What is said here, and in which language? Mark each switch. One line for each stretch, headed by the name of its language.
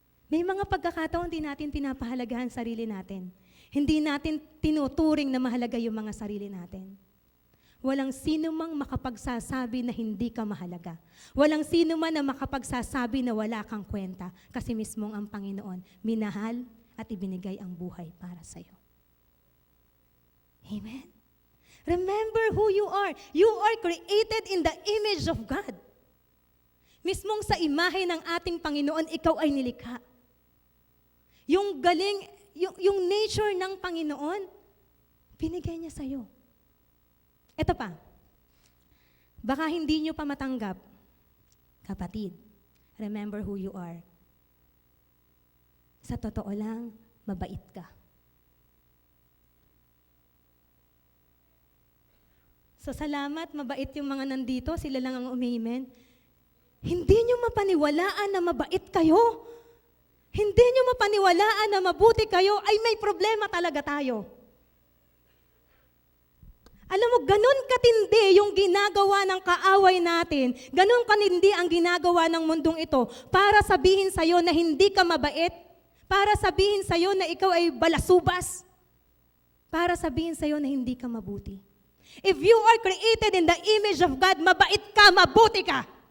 Filipino: May mga pagkakataon di natin pinapahalagahan sarili natin. Hindi natin tinuturing na mahalaga yung mga sarili natin. Walang sino mang makapagsasabi na hindi ka mahalaga. Walang sino man na makapagsasabi na wala kang kwenta kasi mismong ang Panginoon minahal at ibinigay ang buhay para sa'yo.
English: Amen? Remember who you are. You are created in the image of God.
Filipino: Mismong sa imahe ng ating Panginoon, ikaw ay nilikha. Yung galing, yung nature ng Panginoon, binigay niya sa'yo. Ito pa, baka hindi nyo pa matanggap, kapatid, remember who you are. Sa totoo lang, mabait ka. So salamat, mabait yung mga nandito, sila lang ang umimen. Hindi nyo mapaniwalaan na mabait kayo. Hindi nyo mapaniwalaan na mabuti kayo, ay may problema talaga tayo. Alam mo, ganun katindi yung ginagawa ng kaaway natin, ganun katindi ang ginagawa ng mundong ito para sabihin sa'yo na hindi ka mabait, para sabihin sa'yo na ikaw ay balasubas, para sabihin sa'yo na hindi ka mabuti.
English: If you are created in the image of God, mabait ka, mabuti ka.